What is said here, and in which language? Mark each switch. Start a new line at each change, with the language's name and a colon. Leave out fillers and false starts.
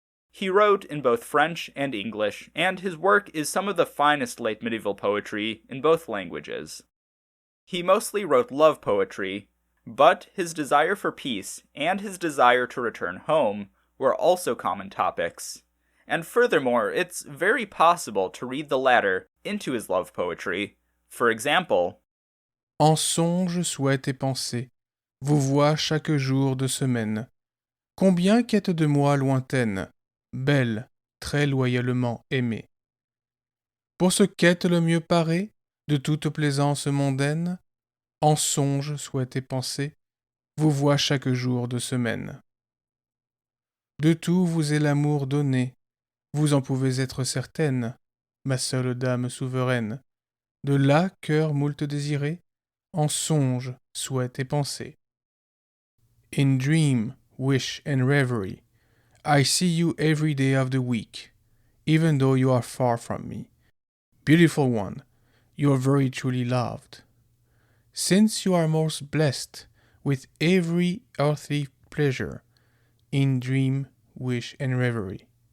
English: He wrote in both French and English, and his work is some of the finest late medieval poetry in both languages. He mostly wrote love poetry, but his desire for peace and his desire to return home were also common topics. And furthermore, it's very possible to read the latter into his love poetry. For example,
French: En songe, souhaite et pensée, vous vois chaque jour de semaine. Combien qu'êtes de moi lointaine, belle, très loyalement aimée. Pour ce qu'être le mieux paré, de toute plaisance mondaine, en songe, souhaite et pensée, vous vois chaque jour de semaine. De tout vous est l'amour donné, vous en pouvez être certaine, ma seule dame souveraine. De là, cœur moult désiré, en songe, souhaite et pensée.
English: In dream, wish and reverie, I see you every day of the week, even though you are far from me. Beautiful one, you are very truly loved. Since you are most blessed with every earthly pleasure, in dream, wish and reverie.